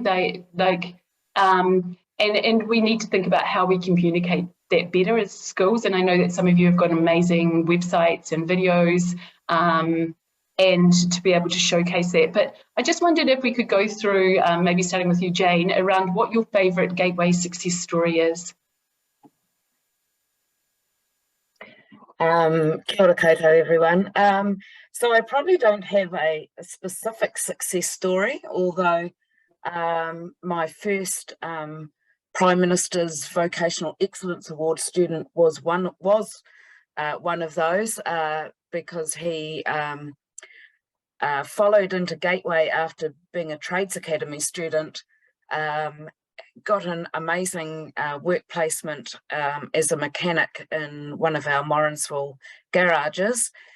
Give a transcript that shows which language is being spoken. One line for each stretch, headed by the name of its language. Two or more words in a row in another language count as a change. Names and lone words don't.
English: They like, and we need to think about how we communicate that better as schools. And I know that some of you have got amazing websites and videos, and to be able to showcase that. But I just wondered if we could go through, maybe starting with you, Jane, around what your favourite Gateway success story is.
Māori: Kia ora koutou,
English: everyone. So I probably don't have a specific success story, although my first Prime Minister's Vocational Excellence Award student was one of those, because he followed into Gateway after being a Trades Academy student, got an amazing work placement as a mechanic in one of our Morrinsville garages,